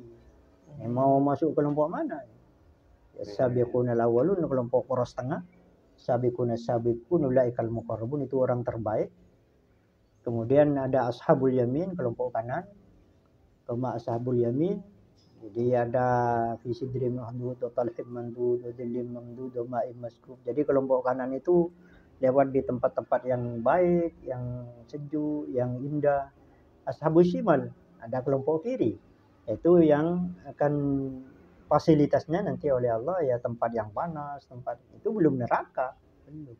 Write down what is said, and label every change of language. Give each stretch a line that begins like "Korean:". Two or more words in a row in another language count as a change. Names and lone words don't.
Indonesian: Mau masuk kelompok mana? Ya,
Arabic: السابقون الأولون
Indonesian: kelompok poros tengah,
Arabic: السابقون أولئك المقربون
Indonesian: itu orang terbaik. Kemudian ada
Arabic: أصحاب اليمين
Indonesian: kelompok kanan,
Arabic: أصحاب اليمين.
Indonesian: Jadi ada
Arabic: في سدر مخضود طلح منضود ظل ممدود ماء مسكوب.
Indonesian: Jadi kelompok kanan itu lewat di tempat-tempat yang baik, yang sejuk, yang indah.
Arabic: أصحاب الشمال
Indonesian: ada kelompok kiri, itu yang akan fasilitasnya nanti oleh Allah ya tempat yang panas, tempat itu belum neraka, belum.